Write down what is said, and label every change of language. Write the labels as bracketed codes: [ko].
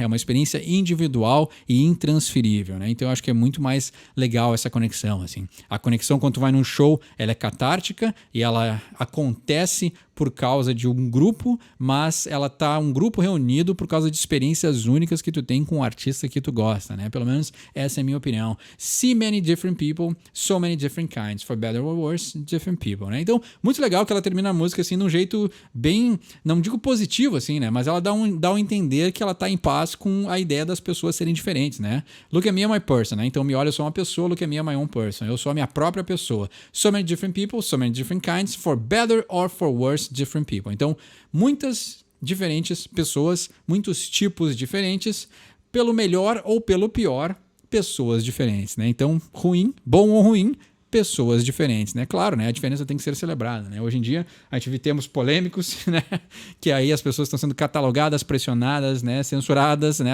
[pt] É uma experiência individual e intransferível, né? Então eu acho que é muito mais legal essa conexão, assim. A conexão quando tu vai num show, ela é catártica e ela acontece por causa de um grupo, mas ela tá um grupo reunido por causa de experiências únicas que tu tem com o artista que tu gosta, né? Pelo menos essa é a minha opinião. [en] See many different people, so many different kinds, for better or worse, different people, né? [pt] Então, muito legal que ela termina a música assim de um jeito bem, não digo positivo assim, né? Mas ela dá um entender que ela tá em paz com a ideia das pessoas serem diferentes, né? [en] Look at me, I'm my person, né? [pt] Então me olha, eu sou uma pessoa, [en] look at me, I'm my own person. [pt] Eu sou a minha própria pessoa. [en] So many different people, so many different kinds, for better or for worse, different people. [pt] Então, muitas diferentes pessoas, muitos tipos diferentes, pelo melhor ou pelo pior, pessoas diferentes, né? Então, ruim, bom ou ruim, pessoas diferentes, né? Claro, né? A diferença tem que ser celebrada, né? Hoje em dia, a gente vive termos polêmicos, né? Que aí as pessoas estão sendo catalogadas, pressionadas, né? Censuradas, né?